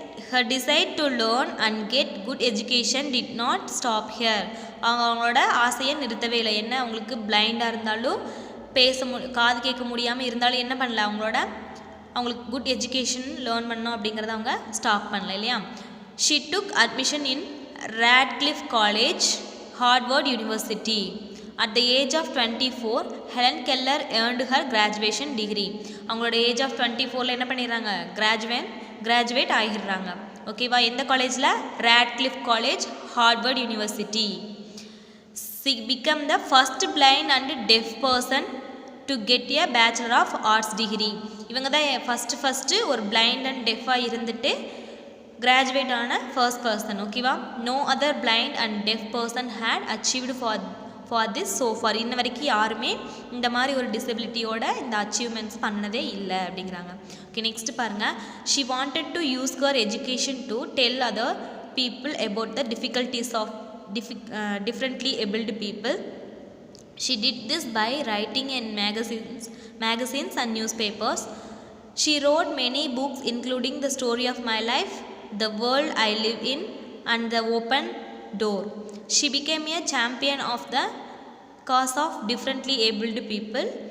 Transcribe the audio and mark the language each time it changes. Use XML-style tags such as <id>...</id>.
<en>her desire to learn and get good education did not stop here.</en> <ta>அவங்களோட ஆசையை நிறுத்தவே இல்லை. என்ன, அவங்களுக்கு பிளைண்டாக இருந்தாலும் காது கேட்க முடியாமல் இருந்தாலும் என்ன பண்ணல, அவங்களுக்கு குட் எஜுகேஷன் லேர்ன் பண்ணணும் அப்படிங்கிறத அவங்க ஸ்டாப் பண்ணல இல்லையா.</ta> <en>she took admission in Radcliffe College, Harvard University. At the age of 24, Helen Keller earned her graduation degree.</en> <ta>அவங்களோட ஏஜ் ஆஃப் 24 என்ன பண்ணிடுறாங்க? கிராஜுவேட் ஆகிடுறாங்க. ஓகேவா? எந்த காலேஜில்?</ta> <en>Radcliffe College, Harvard University. She became the first blind and deaf person to get a Bachelor of Arts degree.</en> <ta>இவங்க தான் first ஒரு blind and டெஃபாக இருந்துட்டு கிராஜுவேட் ஆன ஃபர்ஸ்ட் பர்சன். ஓகேவா?</ta> <en>No other blind and deaf person had achieved for this so far.</en> <ta>இன்ன வரைக்கும் யாருமே இந்த மாதிரி ஒரு டிசபிலிட்டியோட இந்த அச்சீவ்மெண்ட்ஸ் பண்ணதே இல்லை அப்படிங்கிறாங்க. ஓகே, நெக்ஸ்ட் பாருங்கள்.</ta> <en>She wanted to use her education to tell other people about the difficulties of differently abled people. She did this by writing in magazines and newspapers. She wrote many books including The Story of My Life, The World I Live In, and The Open Door. She became a champion of the cause of differently abled people.</en>